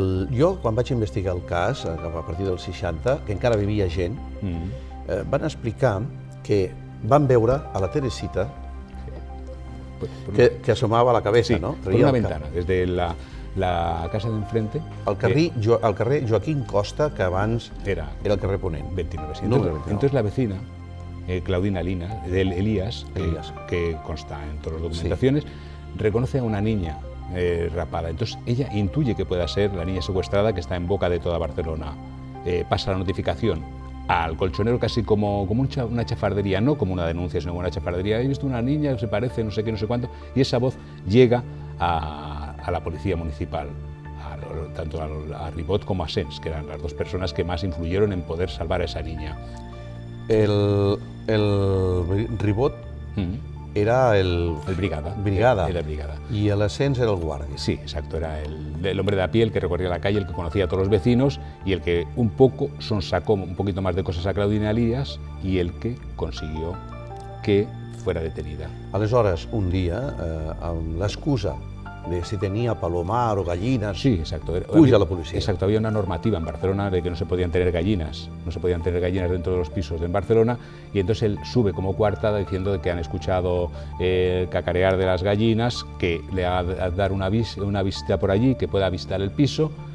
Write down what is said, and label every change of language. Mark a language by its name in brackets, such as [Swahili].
[Catalan] Jo, quan vaig investigar el cas, a partir dels 60, que encara vivia gent, van explicar que van veure a la Teresita que asomava [Spanish] la cabeza, Sí, no? por una ventana, desde la casa de enfrente. [Catalan] Al carrer Joaquín Costa, que abans Era el carrer Ponent. 29. [Spanish] Número 29. Entonces la vecina, Claudina Elías, Elías. que consta en todas las documentaciones, reconoce a una niña rapada. Entonces ella intuye que pueda ser la niña secuestrada que está en boca de toda Barcelona. Pasa la notificación al colchonero casi como una chafardería, no como una denuncia, sino como una chafardería. He visto una niña que se parece, no sé qué, no sé cuánto, y esa voz llega a la policía municipal, tanto a Ribot como a Sens, que eran las dos personas que más influyeron en poder salvar a esa niña. El Ribot era el Brigada. Brigada. Era Brigada. Y el Ascens era el guardia. Sí, exacto, era el hombre de a pie, el que recorría la calle, el que conocía a todos los vecinos y el que un poco sonsacó un poquito más de cosas a Claudina Elías y el que consiguió que fuera detenida. [Catalan] Aleshores, un dia, amb l'excusa de si tenia palomar o gallines, [Spanish] Sí, exacto. [Catalan] puja la policía. [Spanish] Exacto, había una normativa en Barcelona de que no se podían tener gallinas, dentro de los pisos en Barcelona, y entonces él sube como coartada diciendo que han escuchado cacarear de las gallinas, que le va a dar una visita por allí, que pueda visitar el piso.